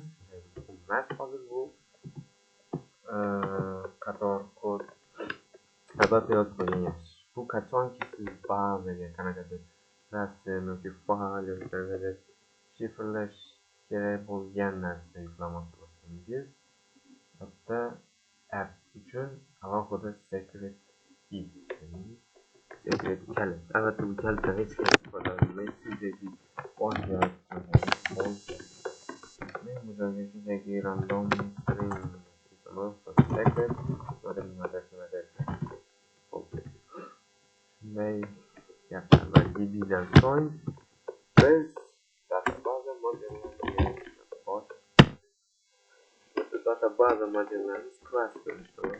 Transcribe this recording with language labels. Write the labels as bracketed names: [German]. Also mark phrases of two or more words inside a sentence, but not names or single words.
[Uzbek] Hozir bu qator kod albatta yozib qo'ygan yaxshi. Bu qachonki siz bazaga qanaqadir rasm yoki fayl yoki qanaqadir shifrlash kerak bo'lgan narsa yuklamoqchi bo'lsangiz, albatta app uchun alohida [English] secret key, [Uzbek] secret kalit. Albatta bu kalitdan hech kim foydalanmaydi. Shunchaki boshqa shunchaki [English] random string secret [Uzbek] shunday gaplar va dbdan so'ng biz databaza modellarimiz class ko'rishdi.